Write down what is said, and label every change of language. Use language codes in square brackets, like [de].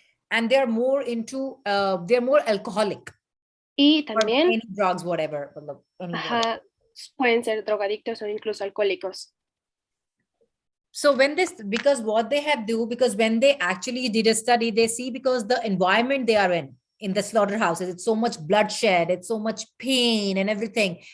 [en] and they're more into, they're more alcoholic [es] y [en] or [es] también [en] any drugs, whatever. [es] ajá, pueden ser drogadictos o incluso alcohólicos. [en] So when this, because what they have do, because when they actually did a study, they see because the environment they are in the slaughterhouses, it's so much bloodshed, it's so much pain and everything.